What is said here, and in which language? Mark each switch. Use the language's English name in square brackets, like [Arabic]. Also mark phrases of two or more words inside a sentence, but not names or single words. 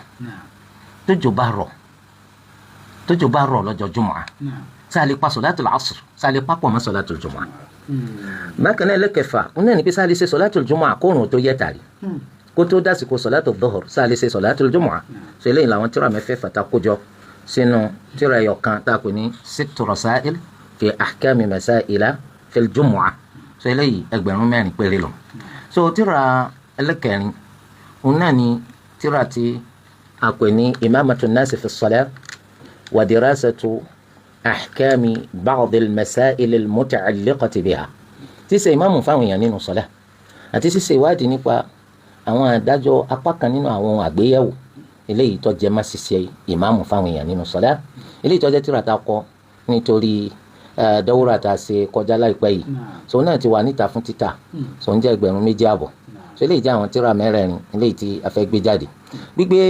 [Yoruba] rọ̀ lọ́jọ́ jumu'ah sáà lè pa sọ̀látù al-asr sáà lè papọ̀ mọ́ sọ̀látù jumu'ah bákan náà ẹlẹ́kẹfà ó náà ní pé sáà lè ṣe sọ̀látù jumu'ah kóòrùn tó yẹ tàrí kó tó dásìkò sọ̀látù dhuhr sáà lè ṣe sọ̀látù jumu'ah so eléyìí làwọn tíra 6 tá kójọ sínú tíra ẹyọkan tá a pè ní sittu rasail fi ahkami masaila fil jumu'ah so eléyìí 4 péré lọ so tíra ẹlẹ́kẹrin òun náà ni tíra tí a pè ní imamatu nasi fi salat wa dirasatu ahkami ba'd al-masail al-muta'alliqati biha tí ṣe ìmáàmù fáwọn èèyàn nínú sọlá àti ṣíṣe ìwádìí nípa àwọn àdájọ́ apá kan nínú àwọn àgbéyẹ̀wò eléyìí tó jẹ má ṣiṣẹ́ ìmáàmù fáwọn èèyàn nínú sọlá eléyìí tó jẹ́ tíra tá kọ nítorí dawura tá a ṣe kọjá láìpẹ́ yìí so náà ti wà níta fún títà so ń jẹ́ 2,500 so eléyìí jẹ́ àwọn tíra 4 eléyìí tí a fẹ́ gbé jáde gbígbé